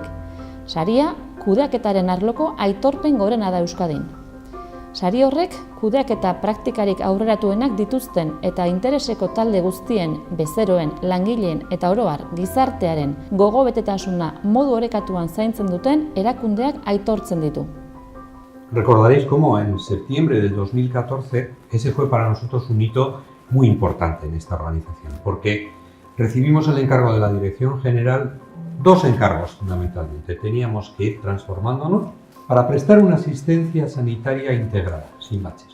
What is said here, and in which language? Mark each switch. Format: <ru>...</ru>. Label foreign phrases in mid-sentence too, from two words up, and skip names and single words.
<eu>Saria kudeaketaren arloko aitorpen gorena da Euskadin. Sari horrek kudeaketa praktikarik aurreratuenak dituzten eta intereseko talde guztien, bezeroen, langileen eta oro har gizartearen gogobetetasuna modu orekatuan zaintzen duten erakundeak aitortzen ditu.</eu> <es>Recordaréis cómo en septiembre del 2014 ese fue para nosotros un hito muy importante en esta organización, porque recibimos el encargo de la Dirección General, dos encargos fundamentalmente. Teníamos que ir transformándonos para prestar una asistencia sanitaria integrada, sin baches.</es>